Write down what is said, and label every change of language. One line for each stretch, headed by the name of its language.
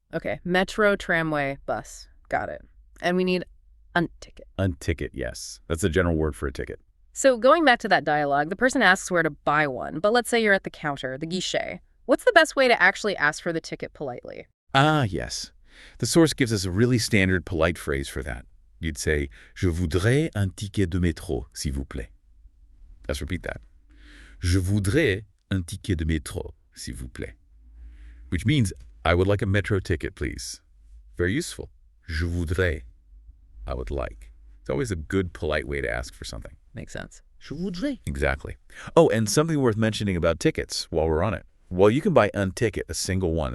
English: Okay, metro, tramway, bus. Got it. And we need un ticket.
French: Un ticket,
English: yes. That's the general word for a ticket. So going back to that dialogue, the person asks where to buy one, but let's say you're at the counter, the guichet. What's the best way to actually ask for the ticket politely? Ah, yes. The source gives us a really standard polite phrase for that. You'd say,
French: "Je voudrais un ticket de métro, s'il vous plaît."
English: Let's repeat that.
French: "Je voudrais un ticket de métro, s'il vous plaît."
English: Which means, I would like a metro ticket, please. Very useful.
French: Je voudrais.
English: I would like. It's always a good, polite way to ask for something. Makes sense.
French: Je voudrais.
English: Exactly. Oh, and something worth mentioning about tickets while we're on it. Well, you can buy un ticket, a single one.